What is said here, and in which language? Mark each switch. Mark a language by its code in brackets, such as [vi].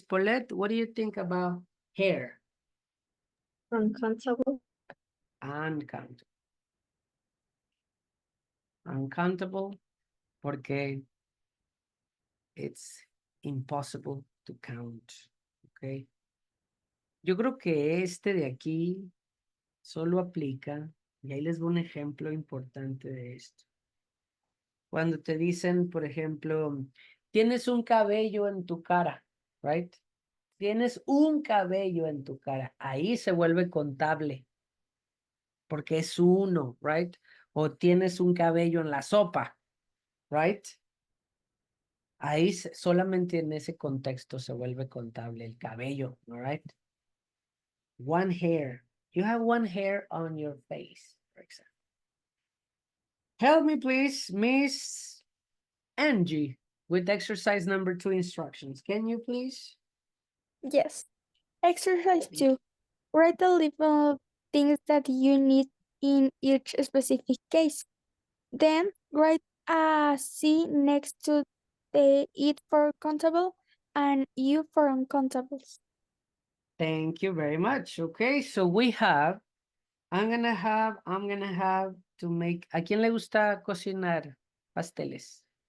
[en] Paulette, what do you think about hair? Uncountable. Uncountable. Uncountable, porque it's impossible to count, okay? [es] Yo creo que este de aquí solo aplica, y ahí les doy un ejemplo importante de esto. Cuando te dicen, por ejemplo, tienes un cabello en tu cara, right? Tienes un cabello en tu cara. Ahí se vuelve contable. Porque es uno, right? O tienes un cabello en la sopa, right? Ahí solamente en ese contexto se vuelve contable el cabello, all right? [en] One hair. You have one hair on your face, for example. Help me, please, Miss Angie, with exercise number 2 instructions. Can you please? Yes. Exercise 2. Write the list of things that you need in each specific case. Then write a C next to the it for countable and U for uncountables. Thank you very much. Okay, so we have, I'm gonna have to make, [es] ¿a quién le gusta cocinar pasteles?